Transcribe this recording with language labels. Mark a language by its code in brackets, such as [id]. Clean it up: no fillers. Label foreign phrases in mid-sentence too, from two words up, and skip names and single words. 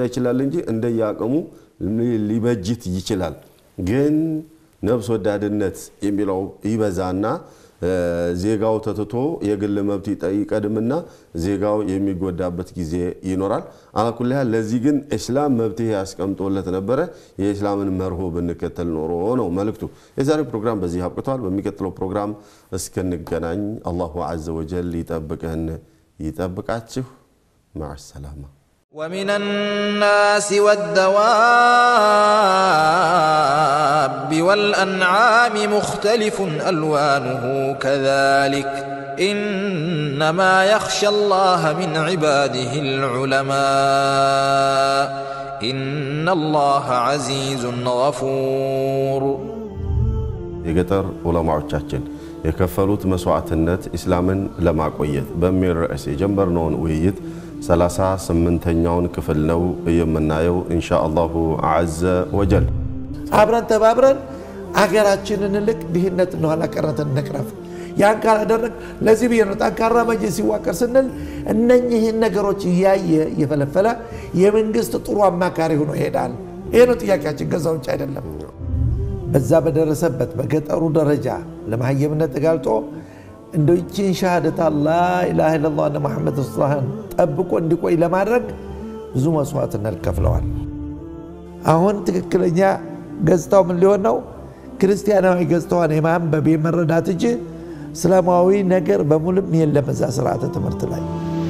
[am] ይችላል እንጂ እንደያቀሙ ሊበጅት ይችላል ግን ነፍስ ወዳድነት የሚለው ይበዛና ዜጋው ተተቶ የግል መብት ይቀድምና ዜጋው የሚጎዳበት ጊዜ ይኖራል አላኩልህ ለዚህ ግን እስላም መብት ያስቀምጦለት ነበር የእስላምን መርሆ ብንከተል ኖሮ ነው መልእክቱ የዛሬ ፕሮግራም በዚህ አብቅቷል በሚቀጥለው ፕሮግራም እስከንገናኝ [ar] الله عز وجل [am] ይጠብቃችሁ [ar] مع السلامه ومن الناس والدواب والأنعام مختلف ألوانه كذلك إنما يخشى الله من عباده العلماء إن الله عزيز غفور [am] የገጠር ዑለማዎቻችን የከፈሉት መስዋዕትነት እስላምን ለማቆየት በሚል ርዕስ የጀመርነውን ውይይት 38ኛውን ክፍል ነው የምናየው [ar] إن شاء الله عز وجل [am] አብረን ተባብረን አገራችንን ልክ ድህነት ነው አላቀረተን ነቅረፍ ያን ካላደረግ ለዚህ ቢሆን ጠንካራ መጅሊስ ሲዋቀር ስንል እነኚህን ነገሮች ያየ የፈለፈለ የመንግስት ጥሩ አማካሪ ሆኖ ይሄዳል ይሄ ነው ጥያቄያችን ገዛው እንጂ አይደለም በዛ በደረሰበት በገጠሩ ደረጃ ለማህየምነት ተጋልጦ እንደውቺን ሻሃደት [ar] لا اله الا الله محمد رسول الله [am] ጠብቆ እንዲቆይ ለማድረግ ብዙ መስዋዕትነት ከፍለዋል አሁን ትክክለኛ ገጽታው ምን ሊሆን ነው ክርስቲያናዊ ገጽታውን የማንበብ የመረዳት እንጂ እስላማዊ ነገር በሙሉም የለም እዛ ስርዓተ ትምህርት ላይ